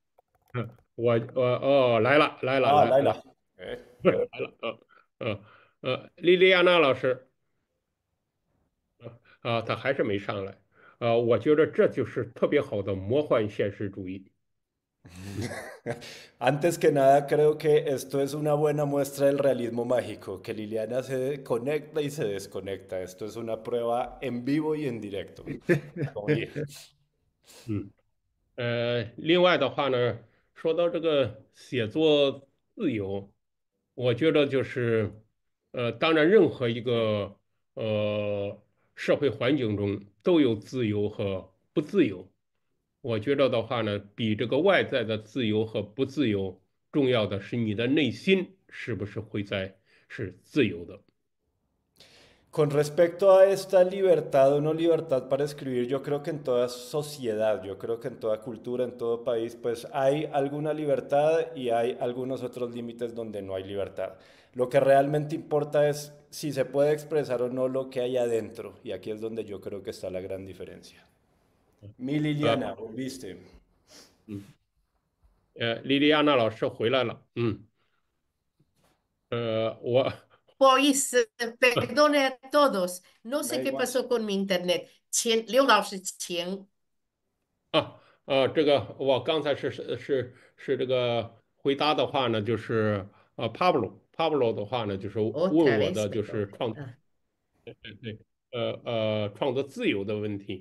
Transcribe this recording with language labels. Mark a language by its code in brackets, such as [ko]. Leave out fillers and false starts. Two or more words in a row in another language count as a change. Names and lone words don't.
[zh] 我来了来了啊，来来来了，哎，来了莉莉亚娜老师他还是没上来我觉得这就是特别好的魔幻现实主义。嗯 [es] Antes que nada, creo que esto es una buena muestra del realismo mágico, que Liliana se conecta y se desconecta. Esto es una prueba en vivo y en directo. 嗯。 [zh] 另外的话呢，说到这个写作自由，我觉得就是，当然任何一个社会环境中都有自由和不自由。我觉得的话呢，比这个外在的自由和不自由重要的是你的内心是不是是自由的。 [es] Con respecto a esta libertad o no libertad para escribir, yo creo que en toda sociedad, yo creo que en toda cultura, en todo país, pues hay alguna libertad y hay algunos otros límites donde no hay libertad. Lo que realmente importa es si se puede expresar o no lo que hay adentro. Y aquí es donde yo creo que está la gran diferencia. Mi 呃 Liliana, ¿volviste? [zh] 嗯莉莉亚娜老师回来了，我 [es] pues, perdone a todos. No Da sé qué igual. pasó con mi internet. [zh] 刘老师前. 这个我刚才是这个回答的话呢，就是Pablo 的话呢，就是问 [es] Otra [zh] 我 [es] vez, [zh] 的就 [es] perdón. [zh] 是 Ah. 对创作自由的问题。